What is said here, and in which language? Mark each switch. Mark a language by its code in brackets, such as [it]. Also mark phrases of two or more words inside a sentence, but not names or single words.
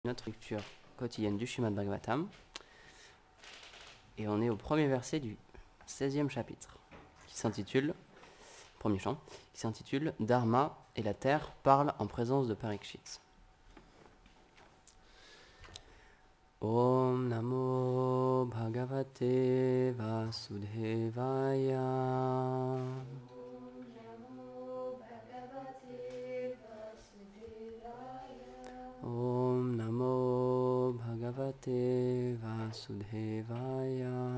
[fr] Notre lecture quotidienne du Srimad Bhagavatam. Et on est au premier verset du 16e chapitre, qui s'intitule, premier chant, qui s'intitule Dharma et la terre parlent en présence de Parikshit. [sa] ॐ नमो भगवते वासुदेवाय. ॐ नमो भगवते वासुदेवाय.